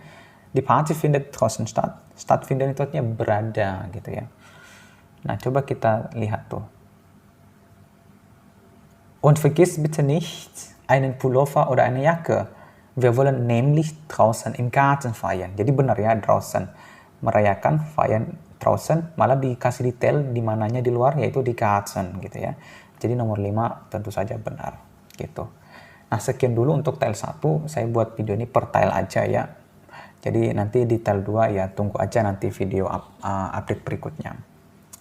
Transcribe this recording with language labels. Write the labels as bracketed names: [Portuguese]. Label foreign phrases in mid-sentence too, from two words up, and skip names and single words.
[German] Di Party findet draußen statt. [Indonesian] Stattfinden itu artinya berada gitu ya. Nah, coba kita lihat tuh. [German] Und vergiss bitte nicht einen Pullover oder eine Jacke. Wir wollen nämlich draußen im Garten feiern. [Indonesian] Jadi benar ya, draußen. [German] Merayakan feiern draußen, [Indonesian] malah dikasih detail di mananya di luar, yaitu di Garten gitu ya. Jadi nomor 5 tentu saja benar gitu. Nah, sekian dulu untuk tile 1. Saya buat video ini per tile aja ya. Jadi nanti di tile 2 ya tunggu aja nanti video update berikutnya.